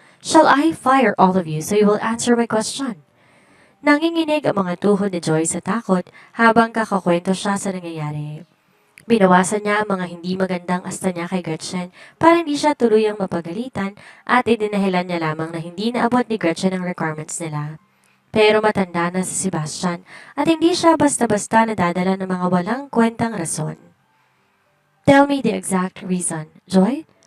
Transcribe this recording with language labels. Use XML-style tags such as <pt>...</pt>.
<en>Shall I fire all of you so you will answer my question?</en> <tl>Nanginginig ang mga tuhod ni Joy sa takot habang kakakwento siya sa nangyayari. Binawasan niya ang mga hindi magandang asta niya kay Gretchen para hindi siya tuluyang mapagalitan at idinahilan niya lamang na hindi naabot ni Gretchen ang requirements nila. Pero matanda na si Sebastian at hindi siya basta-basta nadadala ng mga walang kwentang rason.</tl> <en>Tell me the exact reason, Joy?</en>